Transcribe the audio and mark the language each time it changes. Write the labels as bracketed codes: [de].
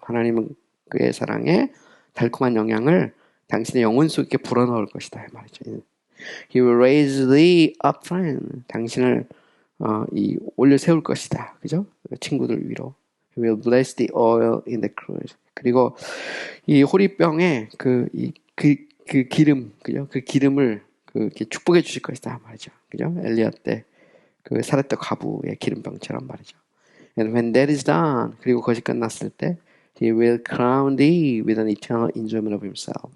[ko] 하나님은 그의 사랑에 달콤한 영향을 당신의 영혼 속에 불어넣을 것이다 말이죠. [en] He will raise thee up, friend. [ko] 당신을 올려 세울 것이다. 그죠? 친구들 위로. [en] He will bless the oil in the cruse. [ko] 그리고 이 호리병에 그 기름, 그죠? 그 기름을 이렇게 축복해 주실 것이다 말이죠. 그죠? 엘리야 때 그 살았던 과부의 기름병처럼 말이죠. [en] And when that is done, [ko] 그리고 그것이 끝났을 때, [en] He will crown thee with an eternal enjoyment of Himself.